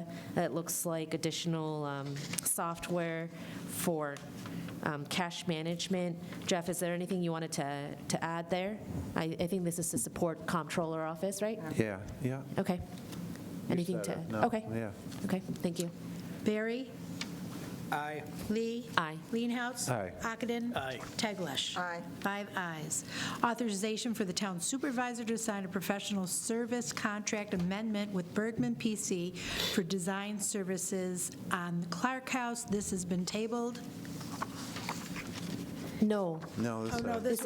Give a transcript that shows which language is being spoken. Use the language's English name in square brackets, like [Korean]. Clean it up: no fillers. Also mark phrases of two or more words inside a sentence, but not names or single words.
[English] It looks like additional software for cash management. Jeff, is there anything you wanted to add there? I think this is to support comptroller office, right? Yeah, yeah. Okay. Anything to? said it. No, Okay. yeah. Okay, thank you. Barry? Aye. Lee? Aye. Leenhouts? Aye. Ockenden? Aye. Teglash? Aye. 5 ayes. Authorization for the town supervisor to sign a professional service contract amendment with Bergman PC for design services on the Clark House. This has been tabled. No. No, Oh, no, this